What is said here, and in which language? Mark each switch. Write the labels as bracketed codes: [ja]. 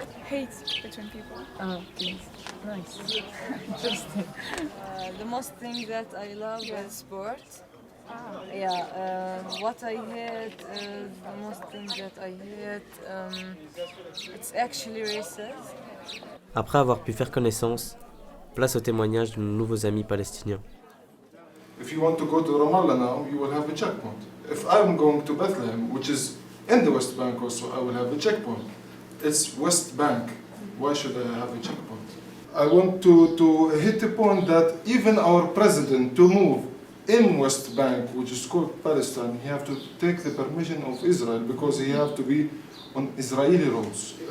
[en] Hate between people. Oh, okay. Nice. Interesting. The most thing that I love is sport. Yeah, what I hate, the most thing that I hate, it's actually racist. [fr] Après avoir pu faire connaissance, place au témoignage de nos nouveaux amis palestiniens. [en] If you want to go to Ramallah now, you will have a checkpoint. If I'm going to Bethlehem, which is in the West Bank also, I will have a checkpoint. It's West Bank. Why should I have a checkpoint? I want to hit the point that even our president to move in West Bank, which is called Palestine, he have to take the permission of Israel because he have to be on Israeli roads.